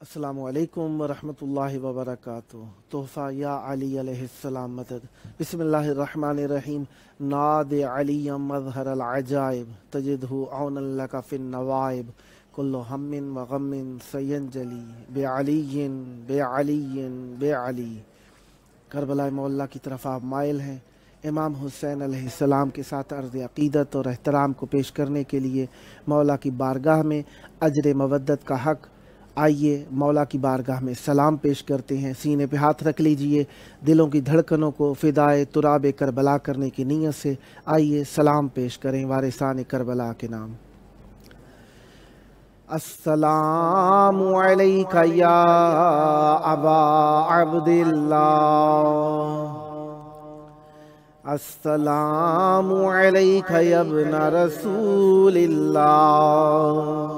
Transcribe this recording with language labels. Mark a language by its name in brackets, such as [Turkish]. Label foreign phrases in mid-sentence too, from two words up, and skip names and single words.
[Arabic] السلام عليكم ورحمة الله وبركاته. [Hindi] तोहफ़ा [Arabic] يا علي عليه السلام [Hindi] मदद। [Arabic] بسم الله الرحمن الرحيم. ناد عليا مظهر العجائب تجده عونا لك في النوائب كل هم وغم سينجلي بعلي. [Hindi] करबला मौला की तरफ आप माइल हैं। इमाम हुसैन अलैहिस्सलाम के साथ अर्ज़ अक़ीदत और एहतराम को पेश करने के लिए मौला की बारगाह में अजर मवद्दत का हक़। आइए मौला की बारगाह में सलाम पेश करते हैं। सीने पे हाथ रख लीजिए। दिलों की धड़कनों को फ़िदाए तुराब करबला करने की नीयत से आइए सलाम पेश करें वारिसान करबला के नाम। [Arabic] السلام عليك يا أبا عبد الله. السلام عليك يا ابن رسول الله.